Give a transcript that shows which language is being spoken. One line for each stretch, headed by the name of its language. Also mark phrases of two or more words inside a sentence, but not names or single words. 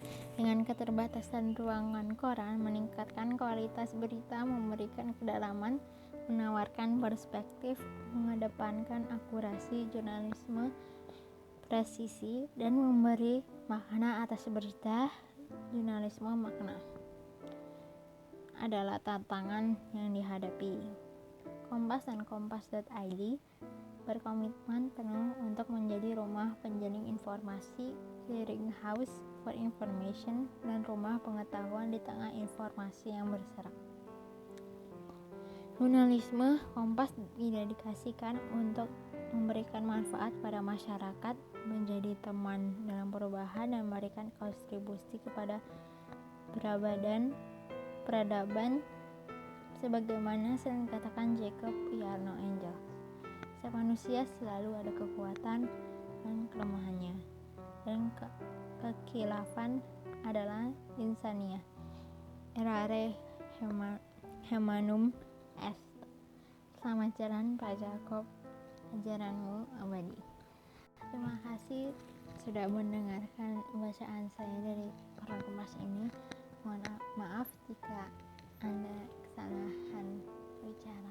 Indonesian: Dengan keterbatasan ruangan koran, meningkatkan kualitas berita, memberikan kedalaman, menawarkan perspektif, mengedepankan akurasi jurnalisme presisi, dan memberi makna atas berita. Jurnalisme makna adalah tantangan yang dihadapi. Kompas dan kompas.id berkomitmen penuh untuk menjadi rumah penjaring informasi,
English: clearinghouse for information,
Indonesian: dan rumah pengetahuan di tengah informasi yang berserak. Jurnalisme Kompas didedikasikan untuk memberikan manfaat pada masyarakat, menjadi teman dalam perubahan, dan memberikan kontribusi kepada peradaban sebagaimana sering dikatakan Jacob Yarno Angel. Setiap manusia selalu ada kekuatan dan kelemahannya, dan kekilafan adalah insaniah.
Latin: Errare humanum est.
Indonesian: Selamat jalan Pak Jacob, ajaranmu abadi. Terima kasih sudah mendengarkan bacaan saya dari Koran Kompas ini. Mohon maaf jika ada kesalahan bicara.